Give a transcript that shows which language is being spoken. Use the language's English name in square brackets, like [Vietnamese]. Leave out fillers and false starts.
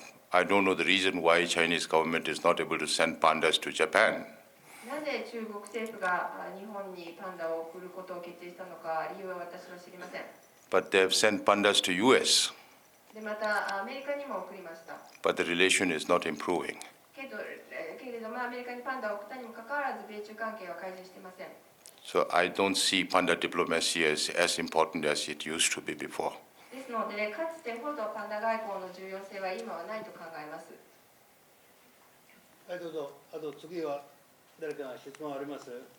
[English] I don't know the reason why Chinese government is not able to send pandas to Japan. [Japanese] なぜ中国政府が日本にパンダを送ることを決意したのか理由は私は知りません。 [English] But they have sent pandas to US. [Japanese] でまたアメリカにも送りました。 [English] But the relation is not improving. [Japanese] けれどもアメリカにパンダを送ったにもかかわらず米中関係は改善していません。 [English] So I don't see panda diplomacy as important as it used to be before. [Japanese] ですので、かつてほどパンダ外交の重要性は今はないと考えます。はい、どうぞ。あと次は誰か質問あります？